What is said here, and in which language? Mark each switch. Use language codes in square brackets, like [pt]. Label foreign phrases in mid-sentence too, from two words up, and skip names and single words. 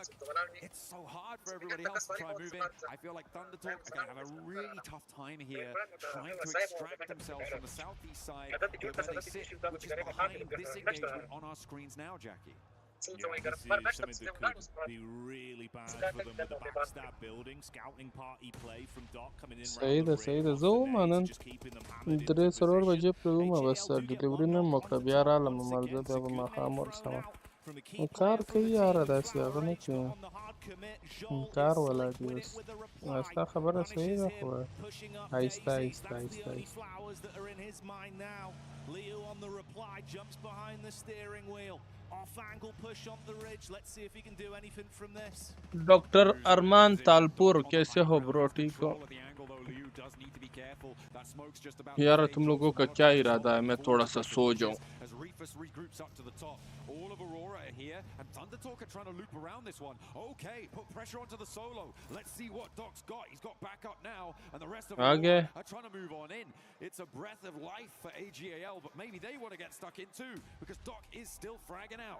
[en] It's so hard for everybody else to try and move in. I feel like Thunder Talk are going to have a really tough time here trying to extract themselves from the southeast side where they sit, which is behind this engagement on our screens now, Jackie. Yeah, this is something that could be really bad for them with the backstab building. Scouting party play from Doc coming in. [ps] صحیح ده زه ومنم درې څلور بجې پرې ومه بس ډیلیوري نه مو کړه بیا رالم همالته بیا به ماښام ورسمه کار کوي یاره داسې هغه نه کوي کار ولا دی اوس ستا خبره صحیح ده خو آهسته آهسته آهسته آهسته [en] Leo on the reply, jumps behind the steering wheel. Off angle push on the ridge. Let's see if he can do anything from this. [hi] डॉक्टर अरमान तालपुर कैसे हो ब्रो ठीक हो यार तुम लोगों का क्या इरादा है मैं थोड़ा सा सो जाऊं [en] regroups up to the top. All of Aurora are here, and Thunder Talk are trying to loop around this one. Okay, put pressure onto the solo. Let's see what Doc's got. He's got backup now, and the rest of Aurora are trying to move on in. It's a breath of life for AGAL, but maybe they want to get stuck in too, because Doc is still fragging out.